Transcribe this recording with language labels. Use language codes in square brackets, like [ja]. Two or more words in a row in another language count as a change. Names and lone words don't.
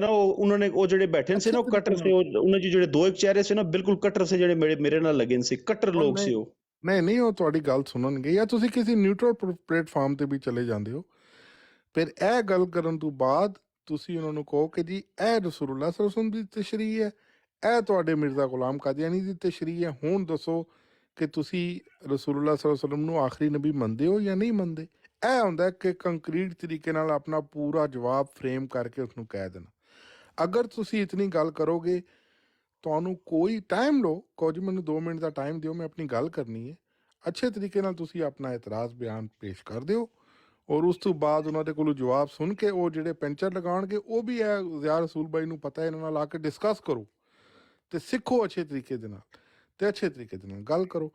[pa] ਉਹਨਾਂ ਨੇ ਉਹ ਜਿਹੜੇ ਬੈਠੇ ਸੀ ਨਾ ਉਹ ਕਟਰ ਸੀ, ਉਹਨਾਂ ਦੇ ਜਿਹੜੇ ਦੋ ਇੱਕ ਚਿਹਰੇ ਸੀ ਨਾ ਬਿਲਕੁਲ ਕਟਰ ਸੀ, ਜਿਹੜੇ ਮੇਰੇ ਨਾਲ ਲੱਗੇ ਸੀ, ਕਟਰ ਲੋਕ ਸੀ ਉਹ। ਨਹੀਂ ਉਹ ਤੁਹਾਡੀ ਗੱਲ ਸੁਣਨਗੇ, ਜਾਂ ਤੁਸੀਂ ਕਿਸੇ [en] neutral platform [pa] ਤੇ ਵੀ ਚਲੇ ਜਾਂਦੇ ਹੋ। ਫਿਰ ਇਹ ਗੱਲ ਕਰਨ ਤੋਂ ਬਾਅਦ ਤੁਸੀਂ ਉਹਨਾਂ ਨੂੰ ਕਹੋ ਕਿ ਜੀ ਇਹ [ar] رسول الله صلى الله عليه وسلم [pa] ਦੀ ਤਸ਼ਰੀਹ ਹੈ, ਇਹ ਤੁਹਾਡੇ ਮਿਰਜ਼ਾ ਗੁਲਾਮ ਕਾਦੀਆਨੀ ਦੀ ਤਸ਼ਰੀਹ ਹੈ। ਹੁਣ ਦੱਸੋ ਕਿ ਤੁਸੀਂ [ar] رسول الله صلى الله عليه وسلم [pa] ਨੂੰ ਆਖਰੀ ਨਬੀ ਮੰਨਦੇ ਹੋ ਜਾਂ ਨਹੀਂ ਮੰਨਦੇ। ਇਹ ਹੁੰਦਾ ਕਿ ਕੰਕਰੀਟ ਤਰੀਕੇ ਨਾਲ ਆਪਣਾ ਪੂਰਾ ਜਵਾਬ ਫਰੇਮ ਕਰਕੇ ਉਸਨੂੰ ਕਹਿ ਦੇਣਾ। ਅਗਰ ਤੁਸੀਂ ਇਤਨੀ ਗੱਲ ਕਰੋਗੇ, ਤੁਹਾਨੂੰ ਕੋਈ ਟਾਈਮ ਲਓ, ਕਹੋ ਜੀ ਮੈਨੂੰ 2 ਮਿੰਟ ਦਾ ਟਾਈਮ ਦਿਓ, ਮੈਂ ਆਪਣੀ ਗੱਲ ਕਰਨੀ ਹੈ, ਅੱਛੇ ਤਰੀਕੇ ਨਾਲ ਤੁਸੀਂ ਆਪਣਾ ਇਤਰਾਜ਼ ਬਿਆਨ ਪੇਸ਼ ਕਰ ਦਿਓ, ਔਰ ਉਸ ਤੋਂ ਬਾਅਦ ਉਹਨਾਂ ਦੇ ਕੋਲੋਂ ਜਵਾਬ ਸੁਣ ਕੇ ਉਹ ਜਿਹੜੇ ਪੈਂਚਰ ਲਗਾਉਣਗੇ ਉਹ ਵੀ ਹੈ ਜ਼ਿਆ ਰਸੂਲ ਬਾਈ ਨੂੰ ਪਤਾ, ਇਹਨਾਂ ਨਾਲ ਆ ਕੇ ਡਿਸਕਸ ਕਰੋ ਅਤੇ ਸਿੱਖੋ ਅੱਛੇ ਤਰੀਕੇ ਦੇ ਨਾਲ, ਅਤੇ ਅੱਛੇ ਤਰੀਕੇ ਦੇ ਨਾਲ ਗੱਲ ਕਰੋ।